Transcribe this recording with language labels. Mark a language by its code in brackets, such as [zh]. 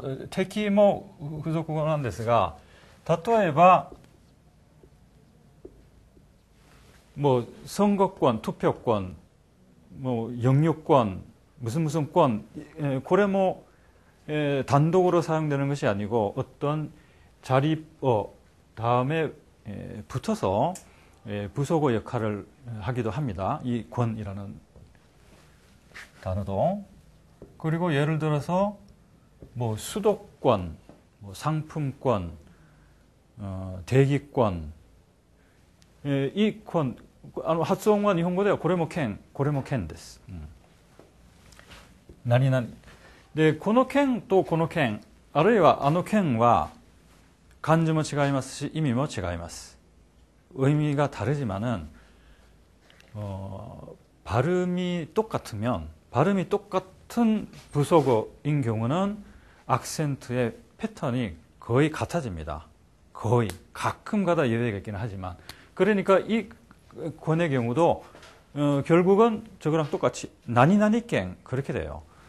[ja] 敵も付属語なんですが、例えば [ko] 뭐 선거권, 투표권, 뭐 영유권, 무슨 권, 고래 뭐 단독으로 사용되는 것이 아니고 어떤 자립어 다음에 붙어서 부속어 역할을 하기도 합니다. 이 권이라는 단어도. 그리고 예를 들어서 뭐 수도권, 뭐 상품권, 대기권, 이 권, [ja] 発音は日本語ではこれも剣です。何々。で、この剣とこの剣、あるいはあの剣は漢字も違いますし意味も違います. [ko] 의미가 다르지만은 발음이 똑같은 부속어인 경우는 악센트의 패턴이 거의 같아집니다. 거의. 가끔가다 예외가 있기는 하지만. 그러니까 이 권의 경우도 결국은 저거랑 똑같이 나니나니깽 그렇게 돼요.